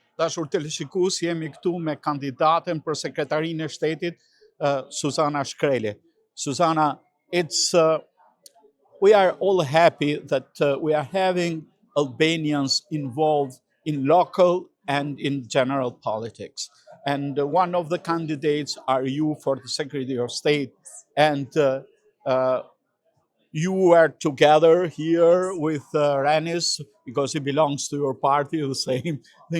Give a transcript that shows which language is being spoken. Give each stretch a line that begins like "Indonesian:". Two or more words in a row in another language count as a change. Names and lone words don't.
Albanian: Dashur teleshikues, jemi këtu me kandidaten për sekretarinë e shtetit, Suzana Shkreli.
English: Suzana, we are all happy that we are having Albanians involved in local and in general politics. And one of the candidates are you for the Secretary of State. And you are together here with Renis because he belongs to your party, the same thing.